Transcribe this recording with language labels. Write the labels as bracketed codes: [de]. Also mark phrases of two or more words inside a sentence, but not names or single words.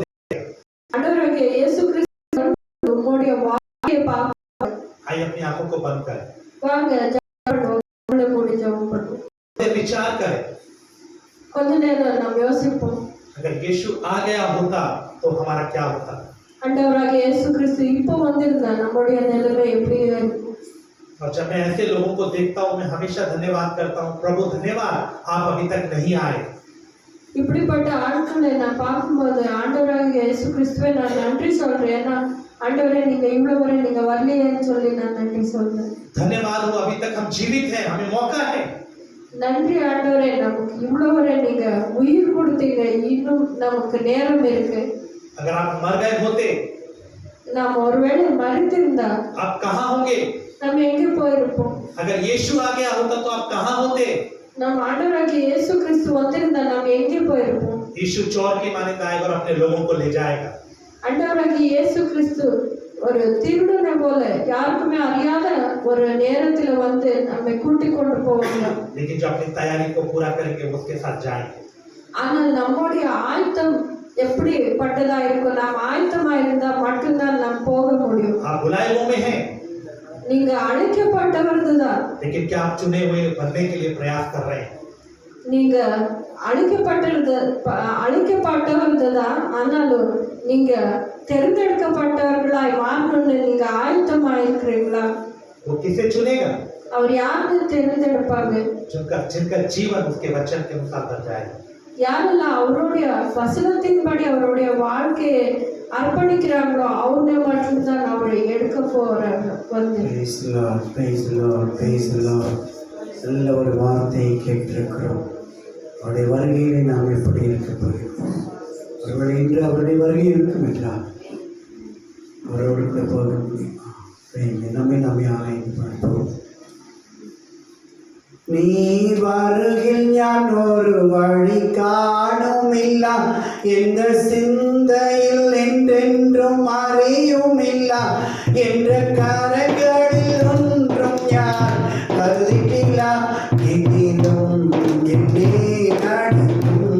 [ta] ஆண்டவராகிய இயேசு கிறிஸ்து நம்முடைய வாழ்க்கையை பார்க்க, [hi] आइए अपनी आंखों को बंद करें, [ta] வாங்க ஜெபம் பண்ணுவோம். நம்மளே மூடி ஜெபம் பண்ணுவோம். [hi] विचार करें। [ta] கொஞ்ச நேரம் நம்ம யோசிப்போம், [hi] अगर यीशु आ गया होता तो हमारा क्या होता। [ta] ஆண்டவராகிய இயேசு கிறிஸ்து இப்போ வந்திருந்தா நம்முடைய நிலைமை எப்படி இருக்கும்? [hi] और जब मैं ऐसे लोगों को देखता हूँ, मैं हमेशा धन्यवाद करता हूँ, प्रभु धन्यवाद आप अभी तक नहीं आए। [ta] இப்படிப்பட்ட ஆட்களை நான் பார்க்கும்போது ஆண்டவராகிய இயேசு கிறிஸ்துவை நான் நன்றி சொல்றேன். ஏன்னா ஆண்டவரே நீங்க இவ்வளவு வரை நீங்க வரலையேன்னு சொல்லி நான் நன்றி சொல்றேன். [hi] धन्यवाद हो अभी तक हम जीवित हैं, हमें मौका है। [ta] நன்றி ஆண்டவரே, நமக்கு இவ்வளவு வரை நீங்க உயிர் கொடுத்தீங்க, இன்னும் நமக்கு நேரம் இருக்கு. [hi] अगर आप मर गए होते [ta] நாம் ஒருவேளை மறித்திருந்தா [hi] आप कहाँ होंगे। [ta] நம்ம எங்க போயிருப்போம்? [hi] अगर यीशु आ गया होता तो आप कहाँ होते। [ta] நம்ம ஆண்டவராகிய இயேசு கிறிஸ்து வந்திருந்தா நம்ம எங்கே போயிருப்போம்? [hi] यीशु चोर की मानिंदा आएगा और अपने लोगों को ले जाएगा। [ta] ஆண்டவராகிய இயேசு கிறிஸ்து ஒரு திருடனை போல யாருக்குமே அறியாத ஒரு நேரத்துல வந்து நம்மை கூட்டிக் கொண்டு போவாங்க. [hi] लेकिन जो अपनी तैयारी को पूरा करेंगे उसके साथ जाएंगे। [ta] ஆனால் நம்முடைய ஆயத்தம் எப்படி பட்டதா இருக்கும்? நாம் ஆயத்தமா இருந்தா மட்டும்தான் நாம் போக முடியும். [hi] आप बुलाए हुए में हैं, [ta] நீங்க அழைக்கப்பட்டவர்கள் தான். [hi] लेकिन क्या आप चुने हुए बनने के लिए प्रयास कर रहे हैं। [ta] நீங்க அழைக்கப்பட்டவர்கள் தான். ஆனாலும் நீங்க தேர்ந்தெடுக்கப்பட்டவர்களாய் மாறணும்னு நீங்க ஆயத்தமா இருக்கிறீங்களா? [hi] वो किसे चुनेगा? [ta] அவர் யாருன்னு தேர்ந்தெடுப்பாங்க? [hi] जिनका जीवन उसके वचन के अनुसार बन जाएगा। [ta] யாரெல்லாம் அவருடைய வசனத்தின்படி அவருடைய வாழ்க்கையை அர்ப்பணிக்கிறாங்களோ அவங்க மட்டும்தான் அவரை எடுக்க போறாங்க வந்து. [en] Praise the Lord, praise the Lord, praise the Lord. [ta] நல்ல ஒரு வார்த்தையை கேட்டிருக்கிறோம். அவருடைய வருகையிலே நாம் எப்படி இருக்க போகிறோம்? ஒருவேளை இன்று அவருடைய வருகை இருக்கும் என்றால் அவரோடு கூட போக முடியுமா? நம்மை ஆராய்ந்து பார்ப்போம். [ml] നീ വരുകിൽ ഞാൻ ഒരു വഴി കാണുമില്ല, എന്ത് ചിന്തയിൽ എന്നെന്നും അറിയുമില്ല, എന്റെ കരങ്ങളിൽ ഒന്നും ആര് കരുതിട്ടില്ല, എങ്ങിലും എന്നെ നടക്കും.